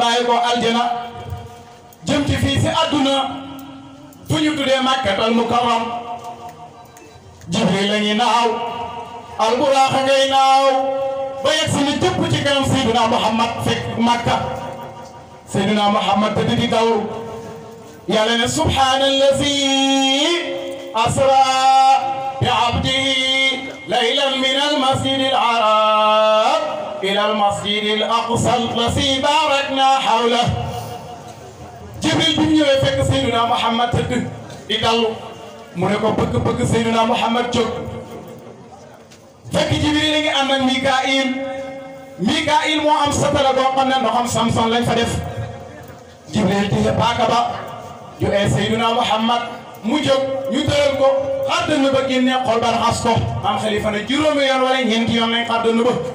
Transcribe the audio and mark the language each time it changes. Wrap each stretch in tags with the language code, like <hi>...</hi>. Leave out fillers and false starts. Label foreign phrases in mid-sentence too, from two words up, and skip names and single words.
<wo>bàyyi ko aljana jëm ci fii si àdduna fu ñu tuddee Makkatal Mukarram Jibril la ngi naaw alburax ngay naaw ba yegg si ni jëpp ci kanam Seydina Muhammad fekk Makka Seydina Muhammad te di daw yàlla ne subhaanallazi</wo> <ar>أسرى بعبده ليلا من المسجد الحرام إلى المسجد الأقصى الذي باركنا حوله</ar> <wo>جبريل bi mu ñëwee fekk Seydina Muhammad tëdd di dallu mu ne ko bëgg Seydina Muhammad jóg fekk Jibril a ngi ànd ak Mikaayil moo am satala boo xam ne ndoxam Samson lañ fa def Jibril téye paaka ba ju ee Seydina Muhammad mu jóg ñu tëral ko xar dënn ba génne xol ba raxas ko maam Xalifa ne juróomi yoon wala ñeenti yoon lañ xar dënn ba</wo>